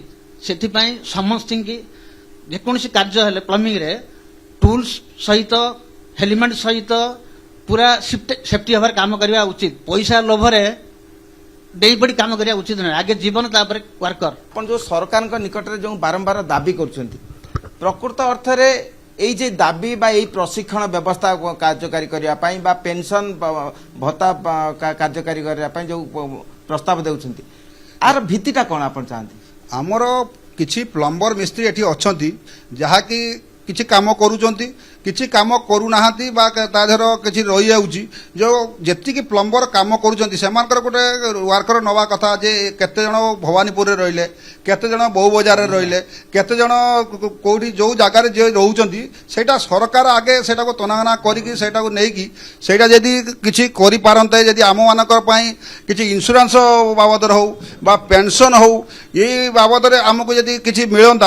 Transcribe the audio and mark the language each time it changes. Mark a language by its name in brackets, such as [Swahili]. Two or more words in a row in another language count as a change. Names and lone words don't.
[Odia] ସେଥିପାଇଁ ସମସ୍ତଙ୍କୁ ଯେକୌଣସି କାର୍ଯ୍ୟ ହେଲେ ପ୍ଲମ୍ବିଂରେ ଟୁଲ୍ସ ସହିତ ହେଲମେଟ୍ ସହିତ ପୁରା ସେଫ୍ଟି ଭାବରେ କାମ କରିବା ଉଚିତ। ପଇସା ଲୋଭରେ ଡେଇପଡ଼ି କାମ କରିବା ଉଚିତ ନୁହେଁ। ଆଗେ ଜୀବନ ତାପରେ ୱାର୍କର। ଆପଣ ଯେଉଁ ସରକାରଙ୍କ ନିକଟରେ ଯେଉଁ ବାରମ୍ବାର ଦାବି କରୁଛନ୍ତି, ପ୍ରକୃତ ଅର୍ଥରେ ଏଇ ଯେ ଦାବି ବା ଏଇ ପ୍ରଶିକ୍ଷଣ ବ୍ୟବସ୍ଥା କାର୍ଯ୍ୟକାରୀ କରା ବା ପେନସନ ଭତ୍ତା କାର୍ଯ୍ୟକାରୀ କରା ଯେ ପ୍ରସ୍ତାବ ଦେଉଛନ୍ତି, ଆଉ ଭିତ୍ତିଟା କୋନ ଆପଣ ଚାହାନ୍ତି? ଆମର କିଛି ପ୍ଲମ୍ବର ମିସ୍ତ୍ରୀ ଏଠି ଅଛନ୍ତି ଯାହାକି କିଛି କାମ କରୁଛନ୍ତି, କିଛି କାମ କରୁନାହାନ୍ତି ବା ତା ଦେହର କିଛି ରହିଯାଉଛି। ଯେଉଁ ଯେତିକି ପ୍ଲମ୍ବର କାମ କରୁଛନ୍ତି ସେମାନଙ୍କର ଗୋଟେ ୱାର୍କର ନେବା କଥା ଯେ କେତେଜଣ ଭବାନୀପୁରରେ ରହିଲେ, କେତେଜଣ ବୋଉ ବଜାରରେ ରହିଲେ, କେତେଜଣ କେଉଁଠି ଯେଉଁ ଜାଗାରେ ଯିଏ ରହୁଛନ୍ତି ସେଇଟା ସରକାର ଆଗେ ସେଇଟାକୁ ତନାଘନା କରିକି ସେଇଟାକୁ ନେଇକି ସେଇଟା ଯଦି କିଛି କରିପାରନ୍ତେ, ଯଦି ଆମମାନଙ୍କର ପାଇଁ କିଛି ଇନ୍ସୁରାନ୍ସ ବାବଦରେ ହେଉ ବା ପେନସନ୍ ହେଉ ଏଇ ବାବଦରେ ଆମକୁ ଯଦି କିଛି ମିଳନ୍ତା।